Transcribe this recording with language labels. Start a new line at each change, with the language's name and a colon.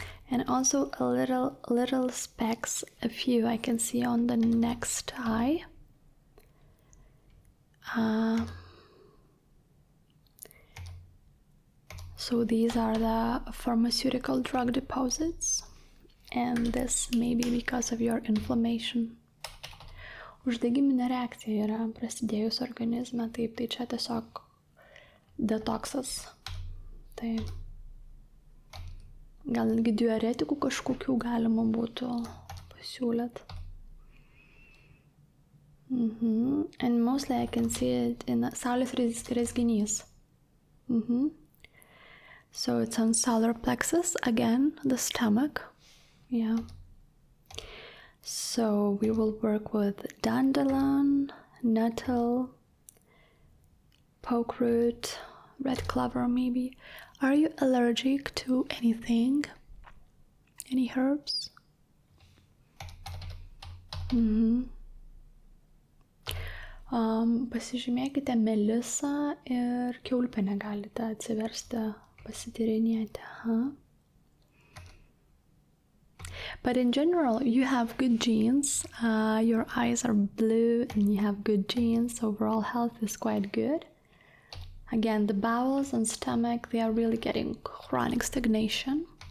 English: And also a little specks, a few I can see on the next eye. So these are the pharmaceutical drug deposits, and this may be because of your inflammation.
Lithuanian: Uždegiminė reakcija yra prasidėjus organizme, taip, tai čia tiesiog detoksas. Tai gal netgi diuretikų kažkokių galima būtų pasiūlyt.
English: And mostly I can see it in
Lithuanian: saulės rezginys.
English: So it's on solar plexus, again, the stomach. Yeah. So we will work with dandelion, nettle, poke root, red clover maybe. Are you allergic to anything? Any herbs?
Lithuanian: Pasižymėkite melisą ir kiaulpienę galite atsiversti, pasityrinėti.
English: But in general, you have good genes. Your eyes are blue and you have good genes. Overall health is quite good. Again, the bowels and stomach, they are really getting chronic stagnation.